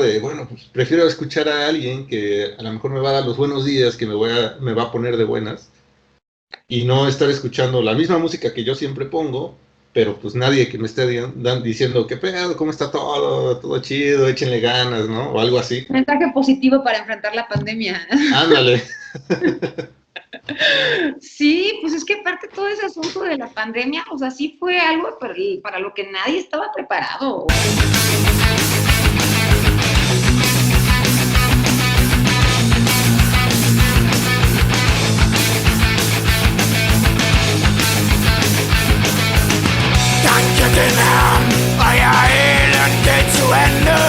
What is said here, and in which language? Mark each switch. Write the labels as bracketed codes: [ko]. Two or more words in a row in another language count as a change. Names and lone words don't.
[es] De, bueno, pues prefiero escuchar a alguien que a lo mejor me va a dar los buenos días, que me va a poner de buenas, y no estar escuchando la misma música que yo siempre pongo, pero pues nadie que me esté diciendo qué pedo, cómo está todo chido, échenle ganas, ¿no? O algo así. Mensaje positivo para enfrentar la pandemia. Ándale. Sí, pues es que aparte todo ese asunto de la pandemia, o sea, sí fue algo para lo que nadie estaba preparado. [de] Danke den Herrn, euer Elend geht zu Ende.